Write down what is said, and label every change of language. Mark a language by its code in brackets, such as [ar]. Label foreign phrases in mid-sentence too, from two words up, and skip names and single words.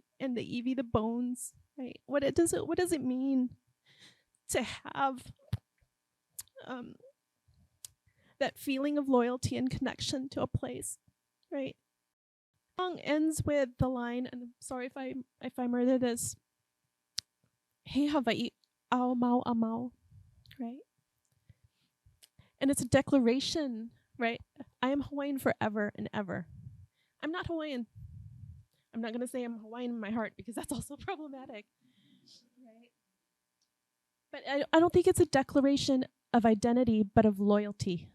[en] And the iwi, the bones, right? What does it mean to have that feeling of loyalty and connection to a place, right? The song ends with the line, and I'm sorry if I murder this. [haw] He Hawaii au mau amau, right? [en] And it's a declaration, right? I am Hawaiian forever and ever. I'm not Hawaiian. I'm not going to say I'm Hawaiian in my heart because that's also problematic, right? But I don't think it's a declaration of identity, but of loyalty.